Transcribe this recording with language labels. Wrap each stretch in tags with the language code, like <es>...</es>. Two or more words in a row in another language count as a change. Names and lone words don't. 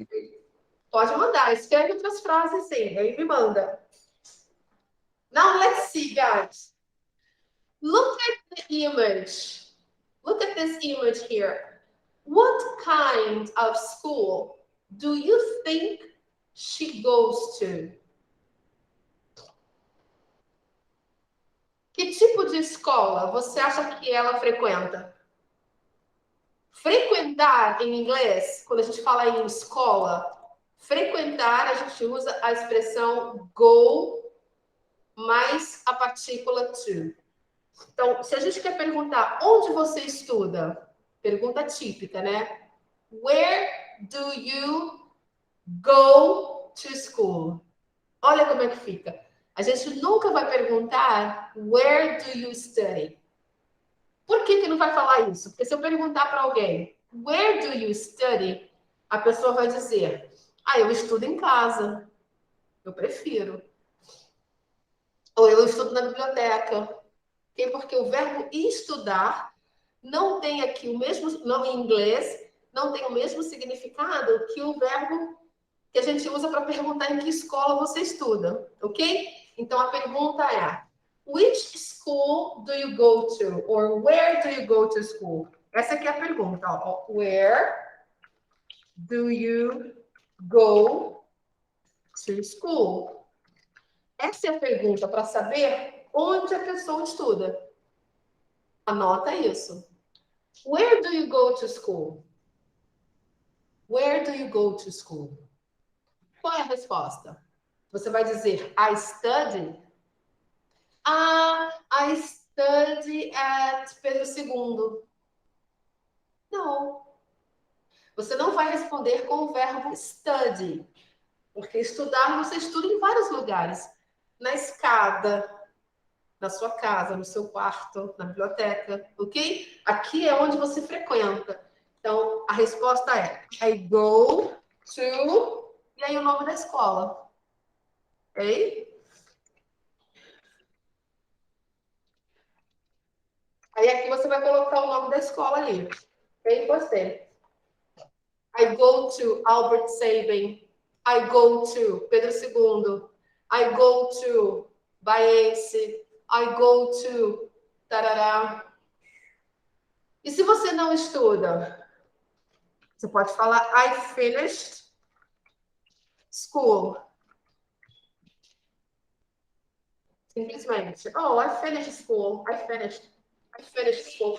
<pt>Pode mandar, escreve outras frases sim, aí me manda.</pt> <en>Now let's see, guys. Look at the image. Look at this image here. What kind of school do you think she goes to?</en> <pt>Que tipo de escola você acha que ela frequenta? Frequentar em inglês, quando a gente fala em escola, Frequentar, a gente usa a expressão go mais a partícula to. Então, se a gente quer perguntar onde você estuda, pergunta típica, né?</pt> <en>Where do you go to school?</en> <pt>Olha como é que fica. A gente nunca vai perguntar</pt> <en>where do you study?</en> <pt>Por que não vai falar isso? Porque se eu perguntar para alguém</pt> <en>where do you study,</en> <pt>a pessoa vai dizer, eu estudo em casa. Eu prefiro. Ou eu estudo na biblioteca. Porque o verbo estudar não tem aqui o mesmo, não em inglês, não tem o mesmo significado que o verbo que a gente usa para perguntar em que escola você estuda, ok? Então a pergunta é:</pt> <en>which school do you go to? Or where do you go to school?</en> <pt>Essa aqui é a pergunta, ó.</pt> <en>Where do you go to school?</en> <pt>Essa é a pergunta para saber onde a pessoa estuda. Anota isso.</pt> <en>Where do you go to school? Where do you go to school?</en> <pt>Qual é a resposta? Você vai dizer</pt> <en>I study? I study at Pedro II.</en> <pt>Não. Você não vai responder com o verbo study. Porque estudar, você estuda em vários lugares. Na escada, na sua casa, no seu quarto, na biblioteca, ok? Aqui é onde você frequenta. Então, a resposta é</pt> <en>I go to...</en> <pt>E aí o nome da escola. Ok? Aí aqui você vai colocar o nome da escola ali. Ok? Gostei.</pt> <en>I go to Albert Sabin. I go to Pedro II. I go to Baense. I go to...</en> <pt>Tarará. E se você não estuda? Você pode falar</pt> <en>I finished school.</en> <pt>Simplesmente.</pt> <en>Oh, I finished school. I finished school.</en>